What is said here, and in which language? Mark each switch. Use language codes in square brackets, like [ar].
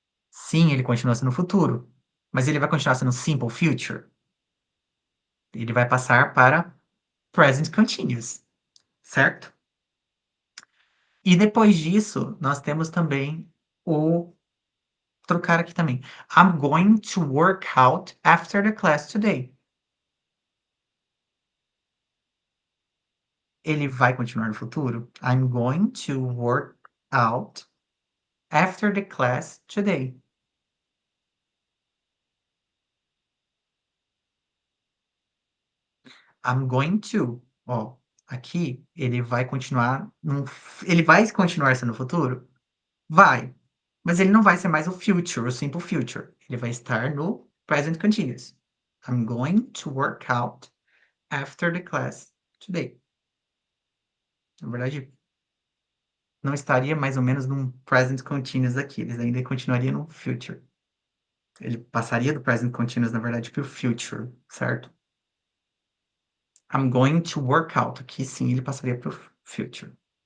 [pt] Sim, ele continua sendo o futuro. Mas ele vai continuar sendo simple future? Ele vai passar para present continuous, certo? E depois disso, nós temos também o trocar aqui também. [en] I'm going to work out after the class today. [pt] Ele vai continuar no futuro? [en] I'm going to work out after the class today. I'm going to. [pt] Ó, aqui ele vai continuar. Ele vai continuar sendo futuro? Vai. Mas ele não vai ser mais o future, o simple future. Ele vai estar no present continuous. [en] I'm going to work out after the class today. [pt] Na verdade, não estaria mais ou menos num present continuous aqui. Eles ainda continuariam no future. Ele passaria do present continuous, na verdade, para o future, certo? [en] I'm going to work out. [pt] Aqui sim ele passaria para o future.